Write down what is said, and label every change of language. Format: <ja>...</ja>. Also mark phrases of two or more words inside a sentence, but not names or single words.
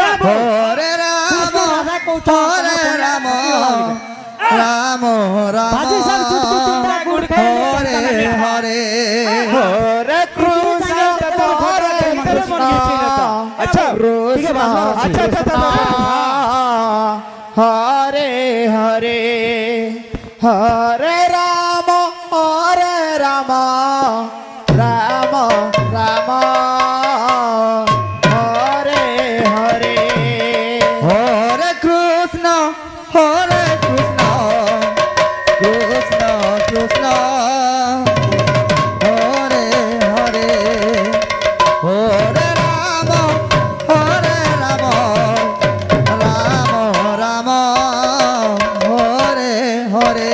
<sa>হরে রাম রাম রাম রাম</sa> <bn>বাজি সব চুটকু চুটকা গুড় খাই</bn> <sa>হরে হরে হরে কৃষ্ণ</sa> <bn>আচ্ছা ঠিক আছে</bn> <sa>কৃষ্ণ হরে হরে হরে রাম রাম রাম হরে হরে হরে কৃষ্ণ কৃষ্ণ কৃষ্ণ হরে হরে হরে রাম রাম রাম হরে হরে</sa>